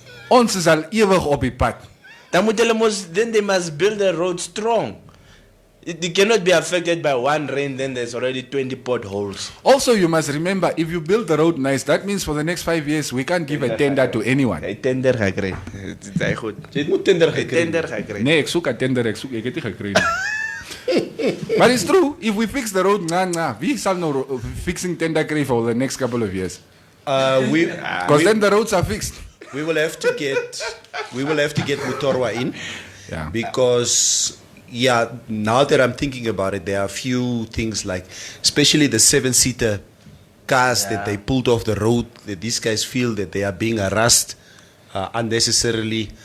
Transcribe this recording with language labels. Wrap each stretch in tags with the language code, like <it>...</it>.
<af>Ons is al ewig op die pad.</af> <en>Then they must build the road strong. It cannot be affected by one rain, then there's already 20 potholes. Also, you must remember, if you build the road nice, that means for the next 5 years, we can't give a tender to anyone.</en> <af>A tender gekry. Dit is goed. Jy moet tender gekry. Tender gekry. Nee, ek soek 'n tender, ek het nie gekry nie.</af> <en>But it's true, if we fix the road,</en> <af>wie sal nou</af> <en>fixing tender kry for the next couple of years? Because then the roads are fixed. We will have to get Mutorwa in. Yeah. Because now that I'm thinking about it, there are a few things like, especially the 7-seater cars that they pulled off the road, that these guys feel that they are being harassed unnecessarily.</en>